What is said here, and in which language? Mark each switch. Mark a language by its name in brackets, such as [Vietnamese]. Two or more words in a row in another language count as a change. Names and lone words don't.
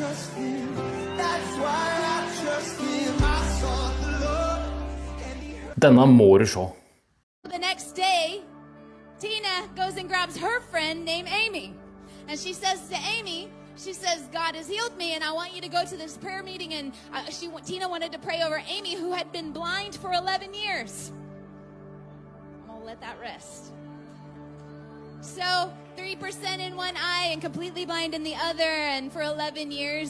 [English] trust him. That's why I trust him. I sought the Lord and he heard. [Norwegian] Denne må du se. [English] The next day, Tina goes and grabs her friend named Amy. And she says to Amy, she says, God has healed me and I want you to go to this prayer meeting. And Tina wanted to pray over Amy, who had been blind for 11 years. I'm going to let that rest. So 3% in one eye and completely blind in the other, and for 11 years.